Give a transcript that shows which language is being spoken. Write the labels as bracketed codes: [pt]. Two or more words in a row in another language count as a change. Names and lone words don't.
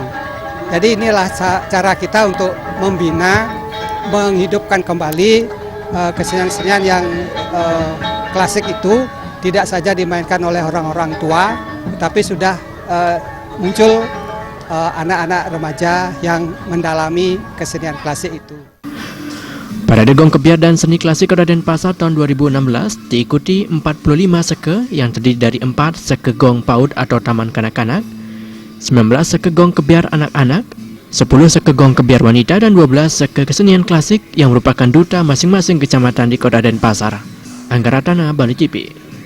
[id] Jadi inilah cara kita untuk membina, menghidupkan kembali kesenian-kesenian yang klasik itu tidak saja dimainkan oleh orang-orang tua, tapi sudah muncul anak-anak remaja yang mendalami kesenian klasik itu. Parade Gong Kebiar dan Seni Klasik Kota Denpasar tahun 2016 diikuti 45 seke yang terdiri dari 4 seke gong PAUD atau Taman Kanak-kanak, 19 seke gong kebiar anak-anak, 10 seke gong kebiar wanita, dan 12 seke kesenian klasik yang merupakan duta masing-masing kecamatan di Kota Denpasar. Angga Ratana, Bali TV.